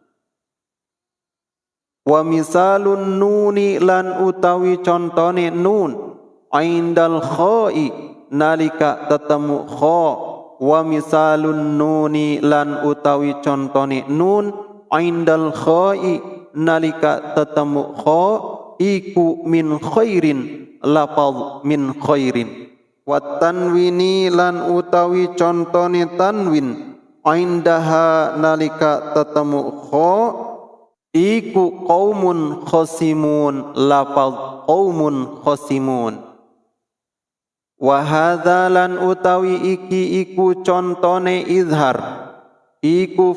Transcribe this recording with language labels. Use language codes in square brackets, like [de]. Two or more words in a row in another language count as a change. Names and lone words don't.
[ar] wa misalun nuni [jv] lan utawi contone [ar] nun indal kha'i [jv] nalika tetemu kha [ar] wa misalun nuni [jv] lan utawi contone [ar] nun indal kha'i [jv] nalika tetemu kha iku [ar] min khairin [jv] lafal [ar] min khairin wa tanwini [jv] lan utawi contone [ar] tanwin indaha [jv] nalika tetemu kha iku [ar] qaumun khasimun [jv] lafal [ar] qaumun khasimun Wa hadzalan [jv] utawi iki iku contone izhar iku